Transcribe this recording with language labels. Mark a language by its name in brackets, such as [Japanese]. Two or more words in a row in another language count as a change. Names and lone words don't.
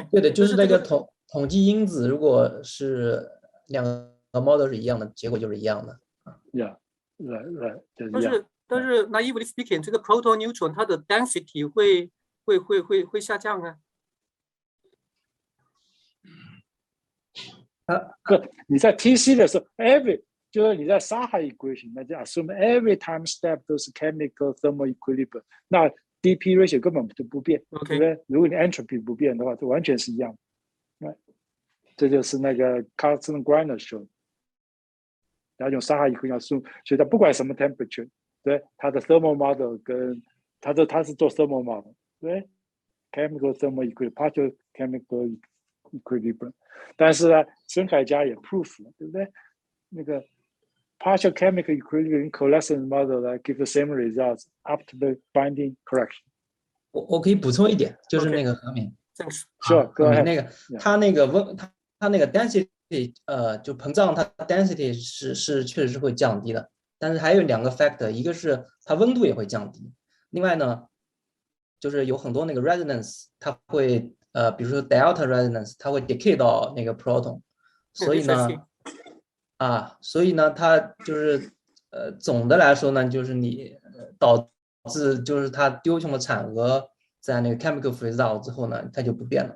[Chinese] 对的，就是那个统计因子，如果是两个 model 是一样的，结果就是一样的。 right，但是 [English] naively speaking， [Chinese] 这个 [English] proton neutron [Chinese] 它的 density 会下降啊。不，你在 TC 的时候 就是你在沙海 equation， 那就 [English] assume every time step [Chinese] 都是 [English] chemical thermal equilibrium， [Chinese] 那 [English] dp ratio [Chinese] 根本就不变， 对不对？如果你 entropy 不变的话，就完全是一样的。这就是那个 Carlson Griner 说的，然后用沙海 equation assume， 所以它不管什么 temperature， 对，它的 [English] thermal model [Chinese] 跟它是做 [English] thermal model， [Chinese] 对 ， [English] chemical thermal equilibrium，partial chemical equilibrium。 [Chinese] 但是呢，孙凯佳也 proof 了，对不对？那个 [English] partial chemical equilibrium coalescence model [Chinese] 呢 [English] give the same results up to the binding correction。 [Chinese] 我可以补充一点，就是那个何明，那个它那个 density， 就膨胀，它 density 是确实是会降低的，但是还有两个 factor， 一个是它温度也会降低，另外呢，就是有很多那个 resonance， 它会比如说 [English] delta resonance， [Chinese] 它会 decay 到那个 proton， 所以呢，它就是总的来说呢，就是你导致就是它丢穷的产额在那个 [English] chemical freeze out [Chinese] 之后呢，它就不变了。